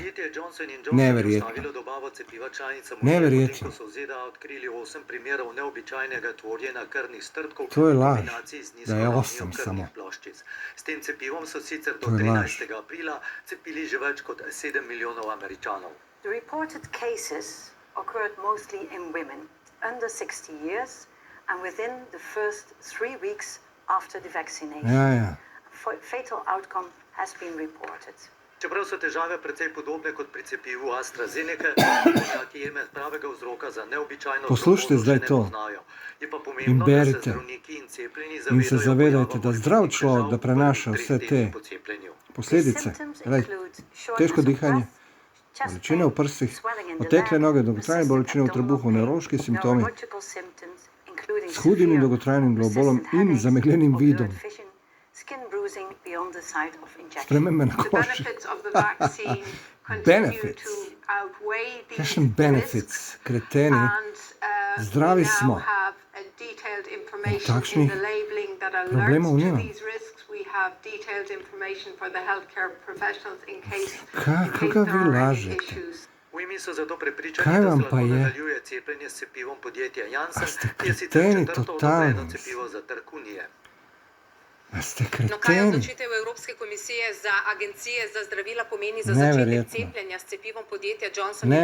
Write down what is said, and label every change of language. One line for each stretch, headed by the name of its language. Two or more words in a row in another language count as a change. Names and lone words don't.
Slovenian: Podjetje Johnson & Johnson je Neverjetno. ustavilo dobavo cepiva članicam Neverjetno. potem, ko so v ZDA odkrili 8 primerov neobičajnega tvorjenja krvnih strdkov To je v laž, kombinaciji z nizko da je ravnijo 8 krvnih samo. ploščic. S tem cepivom so sicer do To je laž. 13. aprila cepili že več kot 7 milijonov Američanov.
English: The reported cases occurred mostly in women under 60 years and within the first 3 weeks after the vaccination.
Slovenian: Ja.
English: Fatal outcome has been reported.
Slovenian: Čeprav so težave precej podobne kot pri cepivu AstraZeneca, strokovnjaki jeme pravega vzroka za neobičajno Poslušajte trombozo zdaj še ne to. poznajo. Je pa In pomembno, da se berite. zdravniki in cepljeni In se zavedajo zavedajte, pojava da zdrav morebitnih človek, težav da v prenaša prvih vse 3 te tednih po cepljenju. posledice. Glej, težko dihanje, bolečine v prsih, otekle noge, dolgotrajne bolečine v trebuhu, nevrološki simptomi s hudim in dolgotrajnim glavobolom in zamegljenim vidom. Spremembe na The koži.
English: benefits of the vaccine continue Benefits. to outweigh these
Slovenian: Kakšen benefits,
English: risks,
Slovenian: kreteni.
English: and
Slovenian: Zdravi
English: we now
Slovenian: smo.
English: have a detailed information
Slovenian: Takšnih
English: in the labeling that
Slovenian: problemov
English: alerts to
Slovenian: nimam.
English: these risks. We have detailed information for the healthcare professionals in case
Slovenian: Koga vi
English: there are any
Slovenian: lažete?
English: issues.
Slovenian: V imi so zato prepričani, Kaj da vam se pa lahko je? nadaljuje cepljenje s cepivom podjetja Janssen, A ste ki je sicer kreteni četrto totalni. odobreno cepivo za trg Unije. A ste No, kaj kreteni? odločitev Evropske komisije za agencije za zdravila pomeni za začetek Neverjetno. cepljenja s cepivom podjetja Johnson & Johnson v